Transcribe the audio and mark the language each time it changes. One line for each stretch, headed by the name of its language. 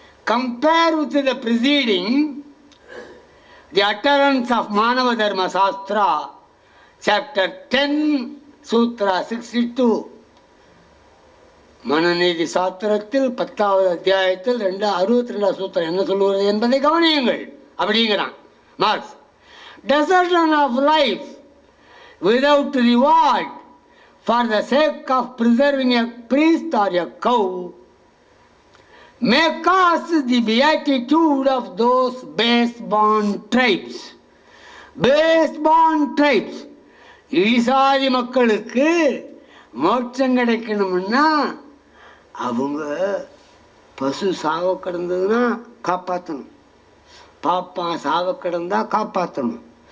English: Compare with the preceding the utterance of Manava Dharma Shastra chapter 10 sutra 62.
Tamil: மனநீதி சாஸ்திரத்தில் 10வது அத்தியாயத்தில் 62 சூத்திரம் என்ன சொல்லுவது என்பதை கவனியுங்கள் அப்படிங்கிறான் marks.
English: Desertion of life without reward for the sake of preserving a priest or a cow may cause the beatitude of those base-born tribes. Base-born tribes,
Tamil: ஈசாதி மக்களுக்கு மோட்சம் கிடைக்கணும்னா அவங்க பசு சாவ கிடந்ததுன்னா காப்பாற்றணும், பாப்பான் சாவ கிடந்தா காப்பாற்றணும்.